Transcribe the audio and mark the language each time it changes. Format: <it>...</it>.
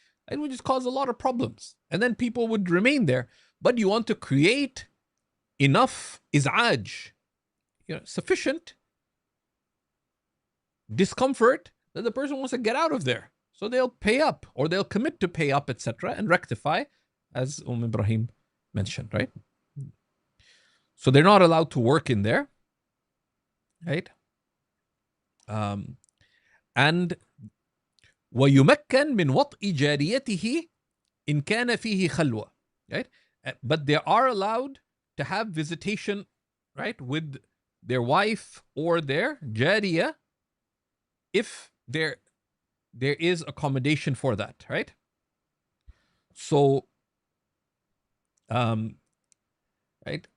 <en>It would just cause a lot of problems. And then people would remain there. But you want to create enough iz'aj, sufficient discomfort that the person wants to get out of there. So they'll pay up, or they'll commit to pay up, etc., and rectify, as Ibrahim mentioned, right? So they're not allowed to work in there, right? And</en> <ar>ويمكن من وطئ جاريته إن كان فيه خلوة,</ar> <en>right? But they are allowed to have visitation, right, with their wife or their jariya if there is accommodation for that, right? So, right?</en>